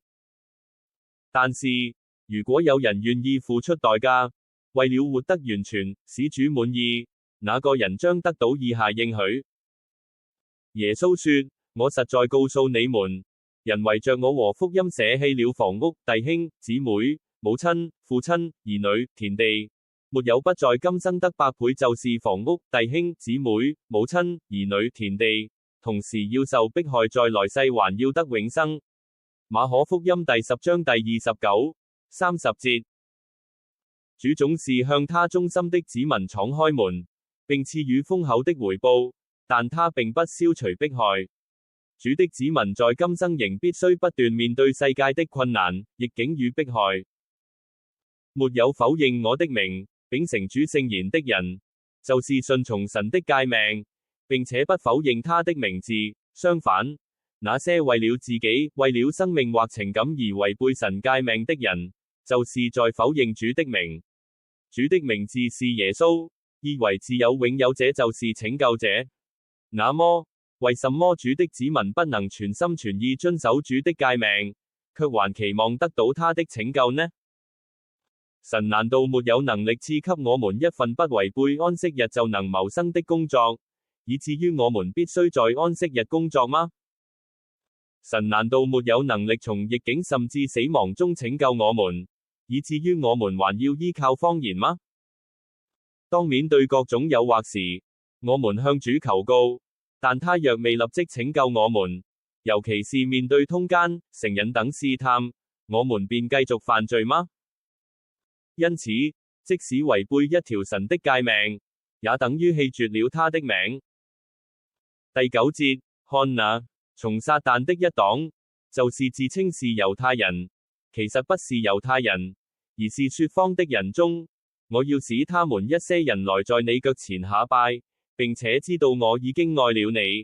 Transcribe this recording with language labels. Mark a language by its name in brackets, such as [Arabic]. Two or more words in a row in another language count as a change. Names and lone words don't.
[Chinese] 但是，如果有人願意付出代價，為了活得完全，使主滿意，那個人將得到以下應許。耶穌說：我實在告訴你們， 人為着我和福音捨棄了房屋、弟兄、姊妹、母親、父親、兒女、田地，沒有不在今生得百倍，就是房屋、弟兄、姊妹、母親、兒女、田地，同時要受迫害，在來世還要得永生。馬可福音第10章第29、30節。主總是向他忠心的子民敞開門，並賜予豐厚的回報，但他並不消除迫害。主的子民在今生仍必須不斷面對世界的困難、逆境與迫害。沒有否認我的名，秉承主聖言的人，就是順從神的誡命，並且不否認他的名字。相反，那些為了自己、為了生命或情感而違背神誡命的人，就是在否認主的名。主的名字是耶穌，意為自有永有者，就是拯救者。那麼，為什麼主的子民不能全心全意遵守主的誡命，卻還期望得到他的拯救呢？神難道沒有能力賜給我們一份不違背安息日就能謀生的工作，以至於我們必須在安息日工作嗎？神難道沒有能力從逆境甚至死亡中拯救我們，以至於我們還要依靠謊言嗎？當面對各種誘惑時，我們向主求告，但他若未立即拯救我們，尤其是面對通姦、成癮等試探，我們便繼續犯罪嗎？因此，即使違背一條神的誡命，也等於棄絕了他的名。第9節，看哪，從撒但的一黨，就是自稱是猶太人，其實不是猶太人，而是說謊的人中，我要使他們一些人來在你腳前下拜，並且知道我已經愛了你。